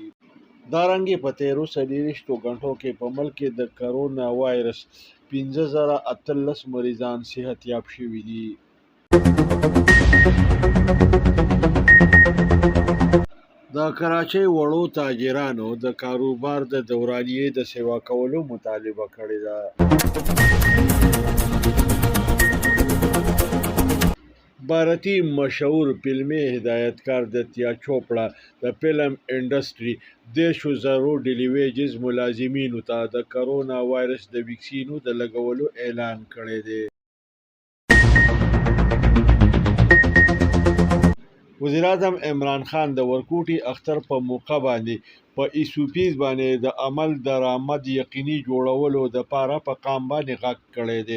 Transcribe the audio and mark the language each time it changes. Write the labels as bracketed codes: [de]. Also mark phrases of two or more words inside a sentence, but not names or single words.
[ps] دارنګې په تیرو 24 غنټو کې په ملک کې د کرونا وایرس 15,018 مریضان صحت یاب شوي دي. د کراچۍ وړو تاجرانو د کاروبار د دورانیې د سیوا کولو مطالبه کړې ده. بهارتي مشهور فلمي هدايتکار دتیا چوپړا د فلم انډستری 10,000 ډیلی ویجز ملازمینو ته د کرونا وایرس د ویکسینو د لګولو اعلان کړی دی. وزیر اعظم عمران خان د ورکوټي اختر په موقع باندې په ایسوپیز باندې د عمل درآمد یقیني جوړولو د پاره په قام باندې غږ کړی دی.